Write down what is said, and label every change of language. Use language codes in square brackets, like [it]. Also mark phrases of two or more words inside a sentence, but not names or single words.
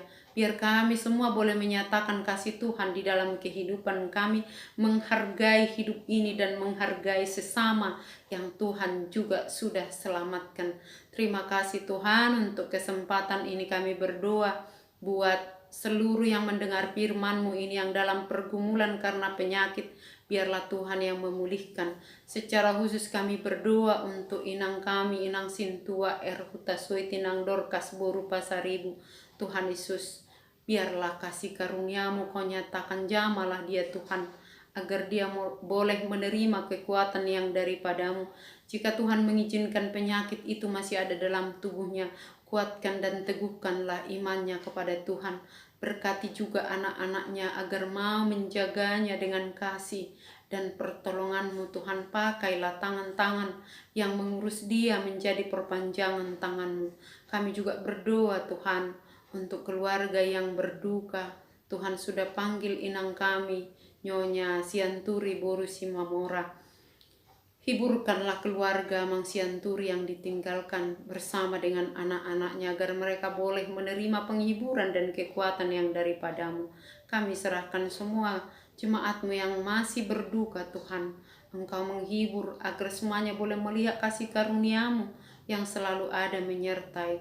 [id] Biar kami semua boleh menyatakan kasih Tuhan di dalam kehidupan kami, menghargai hidup ini dan menghargai sesama yang Tuhan juga sudah selamatkan. Terima kasih Tuhan untuk kesempatan ini kami berdoa buat seluruh yang mendengar firman-Mu ini yang dalam pergumulan karena penyakit. Biarlah Tuhan yang memulihkan. Secara khusus kami berdoa untuk inang kami, inang Sintua, Erhutasui, Tinang Dorcas, Boru Pasaribu. Tuhan Yesus, biarlah kasih karuniamu kau nyatakan, jamalah dia Tuhan, agar dia boleh menerima kekuatan yang daripadamu. Jika Tuhan mengizinkan penyakit itu masih ada dalam tubuhnya, kuatkan dan teguhkanlah imannya kepada Tuhan. Berkati juga anak-anaknya agar mau menjaganya dengan kasih dan pertolongan-Mu Tuhan. Pakailah tangan-tangan yang mengurus dia menjadi perpanjangan tangan-Mu. Kami juga berdoa Tuhan untuk keluarga yang berduka. Tuhan sudah panggil inang kami, Nyonya Sianturi Boru Simamora. Hiburkanlah keluarga Mang Sianturi yang ditinggalkan bersama dengan anak-anaknya agar mereka boleh menerima penghiburan dan kekuatan yang daripadamu. Kami serahkan semua jemaat-Mu yang masih berduka Tuhan. Engkau menghibur agar semuanya boleh melihat kasih karunia-Mu yang selalu ada menyertai.